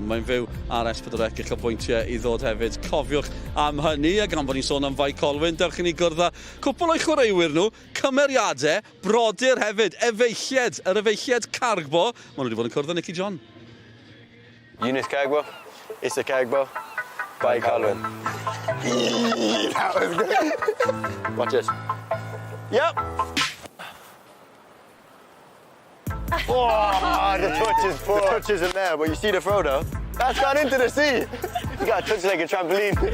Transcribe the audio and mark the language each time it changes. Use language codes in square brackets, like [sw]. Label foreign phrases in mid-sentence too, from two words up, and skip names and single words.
[cy] Mae'n fyw ar S4C eich bwyntiau i ddod hefyd. Cofiwch am hynny, a gan bod ni'n sôn am Bai Colwyn, dewch i ni gwrdd cwpl o'i chwaraewyr nhw, cymeriadau, brodyr hefyd, efeilliad, yr efeilliad Cargbo. Maen nhw wedi bod yn cwrdd â Nicky John. Eunice Cargbo, Issa Cargbo, Bai Colwyn. [en] That was good. Watch this. Yep. Oh, the touch is poor. The touch isn't there, but you see the throw though? That's gone into the sea. You got to touch like a trampoline.